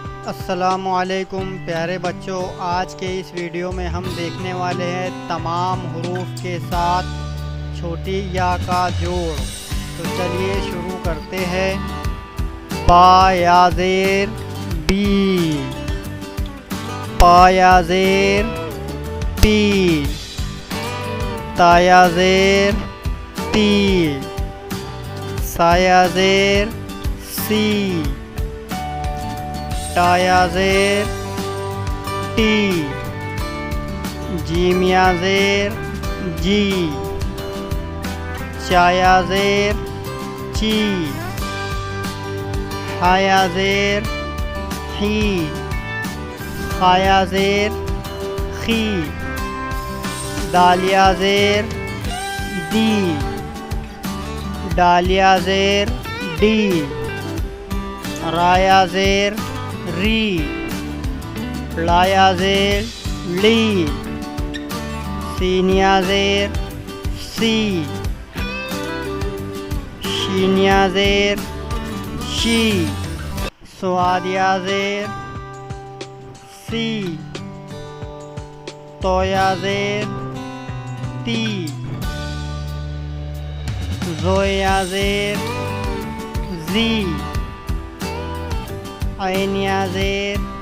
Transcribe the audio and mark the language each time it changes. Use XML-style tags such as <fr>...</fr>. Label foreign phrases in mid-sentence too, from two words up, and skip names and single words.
<ur>السلام علیکم پیارے بچوں، آج کے اس ویڈیو میں ہم دیکھنے والے ہیں تمام حروف کے ساتھ چھوٹی یا کا جوڑ۔ تو چلیے شروع کرتے ہیں۔ با یا زیر بی، پا یا زیر پی، تا یا زیر تی، سا یا زیر سی، تا یا زیر ٹی، جیم یا زیر جی، چا یا زیر چی، حا یا زیر حی، خا یا زیر خی، دال یا زیر دی، ڈال یا زیر ڈی، را یا زیر ری، لا یا زیر لی، سین یا زیر سی، شین یا زیر شی، صاد یا زیر سی، تو یا زیر تی، زو یا زیر زی، عین یا زیر</ur>